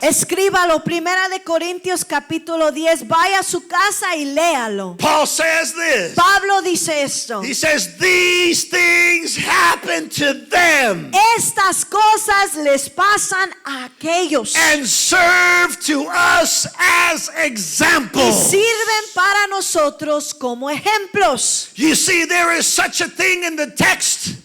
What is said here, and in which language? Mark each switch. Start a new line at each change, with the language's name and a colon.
Spanish: Escríbalo, Primera de Corintios capítulo 10. Vaya a su casa y léalo.
English: Paul says this.
Spanish: Pablo dice esto.
English: He says these things happen to them
Spanish: Estas cosas les pasan a aquellos
English: and serve to us as
Spanish: y
English: examples.
Spanish: sirven para nosotros como ejemplos.
English: You see, there is such a thing in the text